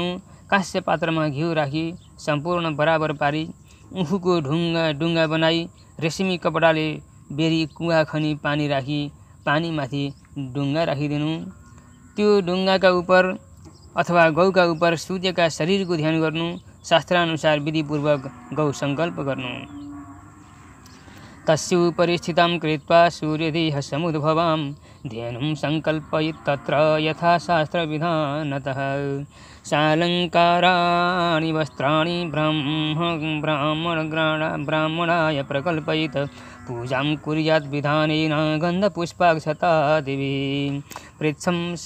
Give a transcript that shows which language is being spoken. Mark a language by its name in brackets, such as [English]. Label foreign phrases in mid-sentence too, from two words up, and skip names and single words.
[Nepali] काँस्य पात्रमा घिउ राखी सम्पूर्ण बराबर पारी उखुको ढुङ्गा बनाई रेशमी कपडाले बेरी कुवा खनी पानी राखी पानीमाथि ढुङ्गा राखिदिनु। त्यो ढुङ्गाका उपर अथवा गौका उपर सूर्यका शरीरको ध्यान गर्नु। शास्त्रानुसार विधिपूर्वक गौ सङ्कल्प गर्नु। [Sanskrit] तस्योपरि स्थितां कृत्वा सूर्यदेह समुद्भवां धेनुं सङ्कल्पयित् तत्र यथा शास्त्रविधानतः सालङ्काराणि वस्त्राणि ब्राह्मणाय प्रकल्पयित् पूजां कुर्यात् विधानेन गन्धपुष्पाक्षता देवी पुच्छं